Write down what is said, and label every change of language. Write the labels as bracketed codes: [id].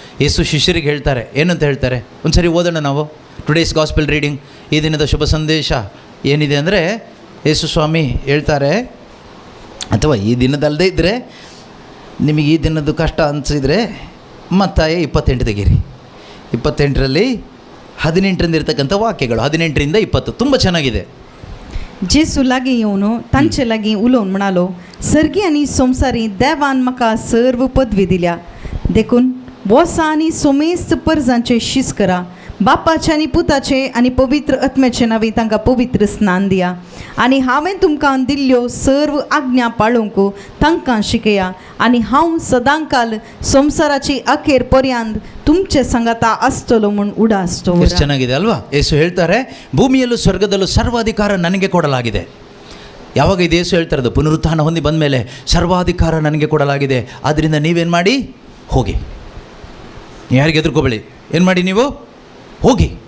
[kn] ಯೇಸು ಶಿಷ್ಯರಿಗೆ ಹೇಳ್ತಾರೆ. ಏನಂತ ಹೇಳ್ತಾರೆ? ಒಂದು ಸರಿ ಓದೋಣ ನಾವು. [en] Today's gospel reading. [kn] ಈ ದಿನದ ಶುಭ ಸಂದೇಶ ಏನಿದೆ ಅಂದರೆ, ಯೇಸು ಸ್ವಾಮಿ ಹೇಳ್ತಾರೆ, ಅಥವಾ ಈ ದಿನದಲ್ಲದೆ ಇದ್ದರೆ ನಿಮಗೆ ಈ ದಿನದ್ದು ಕಷ್ಟ ಅನಿಸಿದರೆ ಮತ್ತಾಯ 28 ತೆಗೀರಿ. 28ರಲ್ಲಿ 18ರಿಂದ ಇರ್ತಕ್ಕಂಥ ವಾಕ್ಯಗಳು 18ರಿಂದ 20 ತುಂಬ ಚೆನ್ನಾಗಿದೆ. [gom] जेसू लागीं येवन तांचे लागीं उलोवन म्हणालो, सर्गी आनी संवसारी देवान म्हाका सर्व पदवी दिल्या. देखून वोसा आनी सोमेस्त परजांचे शीस करा. बापाचे आनी पुताचे आनी पवित्र आत्म्याचे नांवी तांकां पवित्र स्नान दिया. आनी हांवें तुमकां दिल्ल्यो सर्व आज्ञा पाळूंक तांकां शिकया. आनी हांव सदांकाल संवसाराची अखेर पर्यंत तुमचे संगता आसतलो म्हूण उडासतो. [kn] ಎಷ್ಟು ಚೆನ್ನಾಗಿದೆ ಅಲ್ವಾ? ಯೇಸು ಹೇಳ್ತಾರೆ, ಭೂಮಿಯಲ್ಲೂ ಸ್ವರ್ಗದಲ್ಲೂ ಸರ್ವಾಧಿಕಾರ ನನಗೆ ಕೊಡಲಾಗಿದೆ. ಯಾವಾಗ ಇದು ಯೇಸು ಹೇಳ್ತಾ ಇರೋದು? ಪುನರುತ್ಥಾನ ಹೊಂದಿ ಬಂದ ಮೇಲೆ ಸರ್ವಾಧಿಕಾರ ನನಗೆ ಕೊಡಲಾಗಿದೆ, ಆದ್ದರಿಂದ ನೀವೇನು ಮಾಡಿ? ಹೋಗಿ. ಯಾರಿಗೆ ಎದುರ್ಕೋಬೇಡಿ. ಏನು ಮಾಡಿ? ನೀವು ಹೋಗಿ.